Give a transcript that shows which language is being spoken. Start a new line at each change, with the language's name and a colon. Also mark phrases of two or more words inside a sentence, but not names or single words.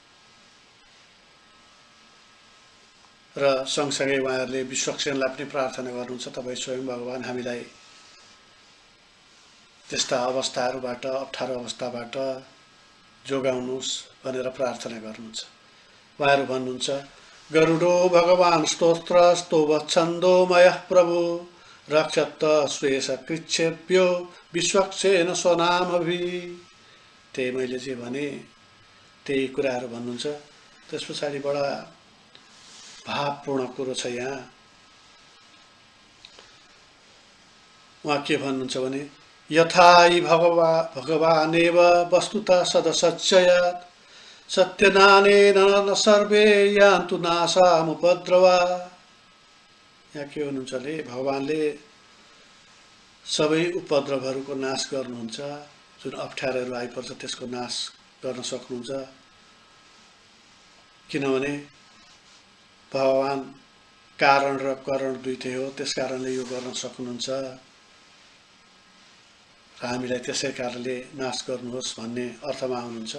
Nepali: र सँगसँगै उहाँहरूले विश्वक्सेनलाई पनि प्रार्थना गर्नुहुन्छ, तपाईँ स्वयं भगवान हामीलाई त्यस्ता अवस्थाहरूबाट, अप्ठ्यारो अवस्थाबाट जोगाउनुहोस् भनेर प्रार्थना गर्नुहुन्छ। उहाँहरू भन्नुहुन्छ,
Sanskrit: गरुडो भगवान स्तोत्र स्तोभच्छन्दोमयः प्रभु रक्षत स्वेश कृच्छेभ्यो विश्वक्सेन स्वनामभि।
Nepali: त्यही मैले जे भने त्यही कुराहरू भन्नुहुन्छ। त्यस पछाडि बडा भावपूर्ण कुरो छ यहाँ। उहाँ के भन्नुहुन्छ भने
Sanskrit: यथा हि भगवानेव वस्तुतः सदसच्चयात् सत्यनानेन न सर्वे यान्तु नाशामुपद्रवा।
Nepali: यहाँ के भन्नुहुन्छ भने भगवानले सबै उपद्रवहरूको नाश गर्नुहुन्छ, जुन अप्ठ्यारोहरू आइपर्छ त्यसको नाश गर्न सक्नुहुन्छ। किनभने भगवान कारण र करण दुईटै हो, त्यस कारणले यो गर्न सक्नुहुन्छ र हामीलाई त्यसै कारणले नाश गर्नुहोस् भन्ने अर्थमा हुनुहुन्छ।